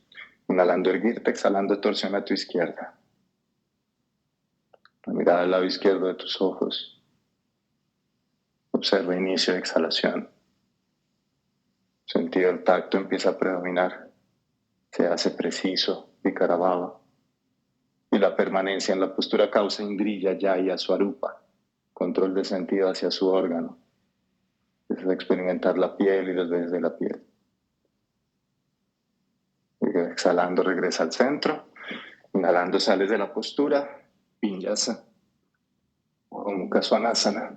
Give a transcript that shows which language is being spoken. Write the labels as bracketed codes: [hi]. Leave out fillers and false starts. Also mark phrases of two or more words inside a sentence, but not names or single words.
[es] Inhalando, erguirte, exhalando, torsión a tu izquierda. La mirada al lado izquierdo de tus ojos. Observa inicio de exhalación. Sentido del tacto empieza a predominar. Se hace preciso, vikarabhava. Y la permanencia en la postura causa [sa] indriya, yaya, swarupa, [es] control de sentido hacia su órgano. Es experimentar la piel y los vellos de la piel. Y exhalando, regresa al centro. Inhalando, sales de la postura, vinyasa, o Mukha Svanasana.